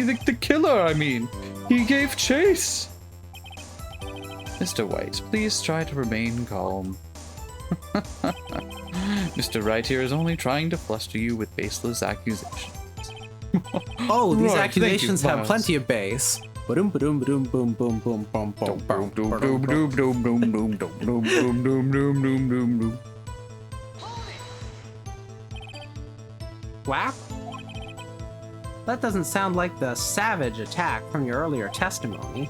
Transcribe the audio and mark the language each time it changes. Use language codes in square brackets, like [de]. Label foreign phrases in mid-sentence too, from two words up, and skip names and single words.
[en] The killer, I mean. He gave chase. Mr. White, please try to remain calm. Mr. Wright here is only trying to fluster you with baseless accusations. Oh, these Right, accusations thank you, have Miles. plenty of bass. Ba-dum, ba-dum, ba-dum, boom, boom, boom, boom, boom, boom, boom, boom. Whap? That doesn't sound like the savage attack from your earlier testimony.